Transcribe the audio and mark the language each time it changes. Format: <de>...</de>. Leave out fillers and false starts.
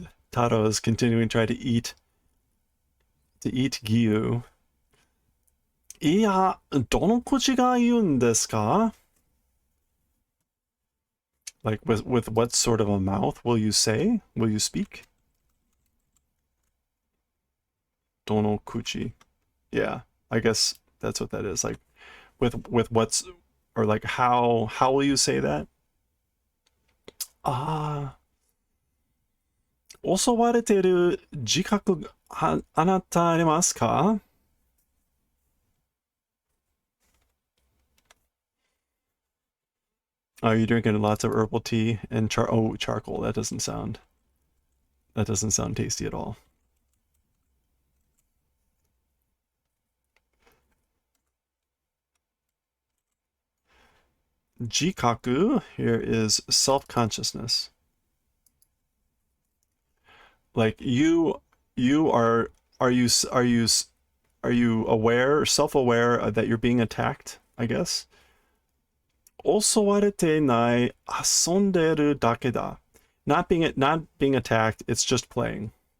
<en>Taro is continuing to try to eat Giyu.</en> <ja>いや、どの口が言うんですか?</ja> <en>Like with what sort of a mouth will you say? Will you speak? Dono kuchi. Yeah, I guess that's what that is. Like with what's, or like how will you say that?</en> <ja>襲われている自覚あなたありますか?</ja> <en>Oh, you're drinking lots of herbal tea and charcoal. That doesn't sound tasty at all. Jikaku here is self-consciousness. Like you are you aware, self-aware that you're being attacked, I guess?</en> <ja>襲われてない、遊んでるだけだ.</ja> <en>Not being attacked, it's just playing.</en>